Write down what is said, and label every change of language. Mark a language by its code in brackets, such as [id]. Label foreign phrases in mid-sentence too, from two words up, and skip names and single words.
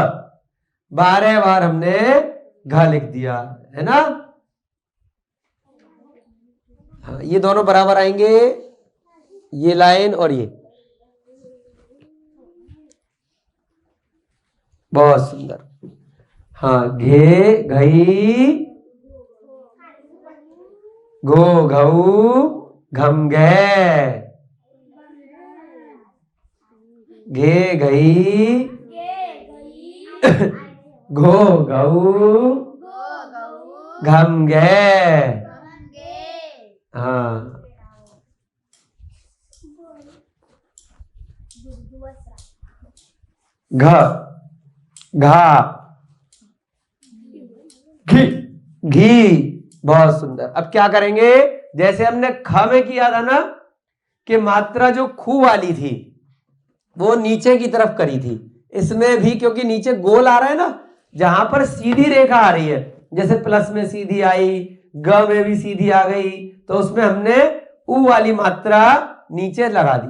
[hi] 12 बार हमने घ लिख दिया, है ना। हाँ ये दोनों बराबर आएंगे, ये लाइन और ये। बहुत सुंदर। हाँ घे घई घो घऊ घम घे, घे घई घो घऊ घम घे। हाँ घ घा घी घी। बहुत सुंदर। अब क्या करेंगे, जैसे हमने ख में किया था ना कि मात्रा जो खू वाली थी वो नीचे की तरफ करी थी, इसमें भी क्योंकि नीचे गोल आ रहा है ना, जहां पर सीधी रेखा आ रही है, जैसे प्लस में सीधी आई, ग में भी सीधी आ गई, तो उसमें हमने उ वाली मात्रा नीचे लगा दी।